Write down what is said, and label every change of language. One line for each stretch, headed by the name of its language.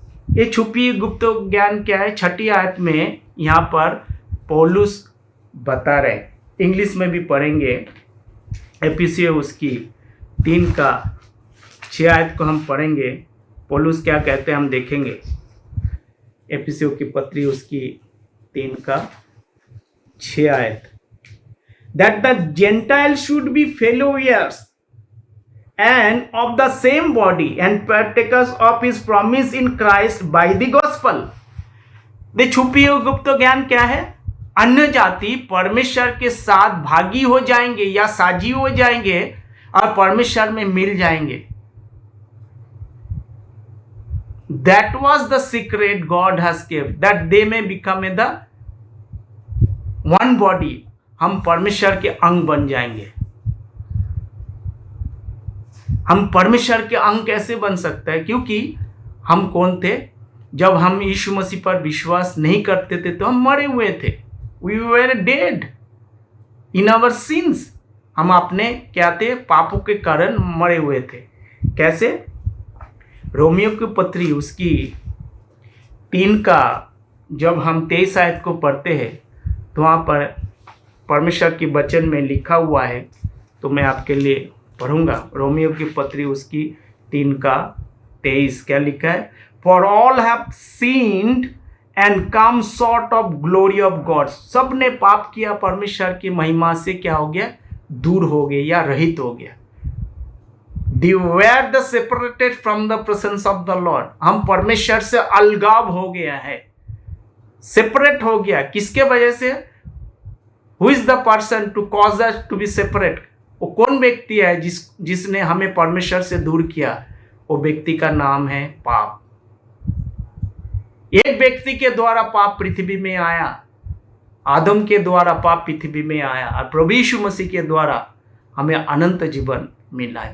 Hindi: ये छुपी गुप्त ज्ञान क्या है? 6 आयत में यहाँ पर पौलुस बता रहे, इंग्लिश में भी पढ़ेंगे। एफिसियों उसकी 3:6 आयत को हम पढ़ेंगे। पौलुस क्या कहते हैं हम देखेंगे। एफिसियों की पत्री उसकी 3:6 आयत,
English: that the Gentiles should be fellow heirs and of the same body and partakers of his promise in Christ by the gospel।
Hindi: दे छुपी हुई गुप्त ज्ञान क्या है? अन्य जाति परमेश्वर के साथ भागी हो जाएंगे या साझी हो जाएंगे और परमेश्वर में मिल जाएंगे।
English: That was the secret God has kept, that they may become the one body।
Hindi: हम परमेश्वर के अंग बन जाएंगे। हम परमेश्वर के अंग कैसे बन सकते हैं? क्योंकि हम कौन थे? जब हम यीशु मसीह पर विश्वास नहीं करते थे तो हम मरे हुए थे।
English: We were dead in our sins।
Hindi: हम अपने क्या थे? पापों के कारण मरे हुए थे। कैसे? रोमियो की पत्री उसकी 3 का जब हम 23 आयत को पढ़ते हैं तो वहाँ पर परमेश्वर की वचन में लिखा हुआ है, तो मैं आपके लिए पढ़ूंगा। रोमियो की पत्री उसकी 3:23 क्या लिखा है?
English: For all have sinned and come short of glory of God.
Hindi: सब ने पाप किया, परमेश्वर की महिमा से क्या हो गया? दूर हो गए या रहित हो गया।
English: They were the separated from the presence of the Lord।
Hindi: हम परमेश्वर से अलगाव हो गया है, सेपरेट हो गया। किसके वजह से?
English: Who is the person to cause us to be separate?
Hindi: वो कौन व्यक्ति है जिसने हमें परमेश्वर से दूर किया? वो व्यक्ति का नाम है पाप। एक व्यक्ति के द्वारा पाप पृथ्वी में आया, आदम के द्वारा पाप पृथ्वी में आया, और प्रभु यीशु मसीह के द्वारा हमें अनंत जीवन मिला है।